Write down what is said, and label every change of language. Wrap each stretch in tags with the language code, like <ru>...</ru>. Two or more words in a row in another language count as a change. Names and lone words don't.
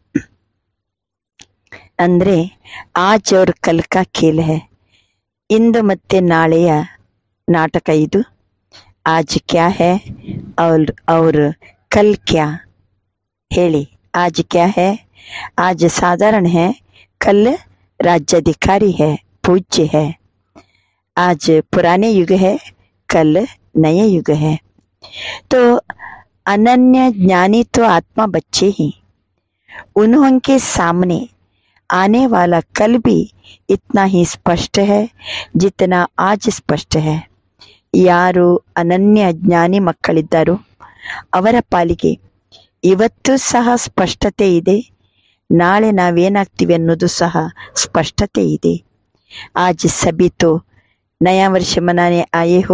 <hi>ಅಂದ್ರೆ आज और कल का खेल है.</hi> <kn>ಇಂದು ಮತ್ತೆ ನಾಳೆಯ ನಾಟಕ ಇದು.</kn> <hi>आज क्या है और कल क्या ಹೇಳಿ. आज क्या है? आज साधारण है, कल राज्याधिकारी है, पूज्य है. आज पुराने युग है, कल नए युग है. तो अनन्य ज्ञानी तो आत्मा बच्चे ही, उन्होंने सामने आने वाला कल भी इतना ही स्पष्ट है जितना आज स्पष्ट है.</hi> <kn>ಯಾರು ಅನನ್ಯ ಜ್ಞಾನಿ ಮಕ್ಕಳಿದ್ದಾರೋ ಅವರ ಪಾಲಿಗೆ ಇವತ್ತು ಸಹ ಸ್ಪಷ್ಟತೆ ಇದೆ, ನಾಳೆ ನಾವೇನಾಗ್ತೀವಿ ಅನ್ನೋದು ಸಹ ಸ್ಪಷ್ಟತೆ ಇದೆ.</kn> <hi>आज सभी तो नया वर्ष मनाने आए हो.</hi>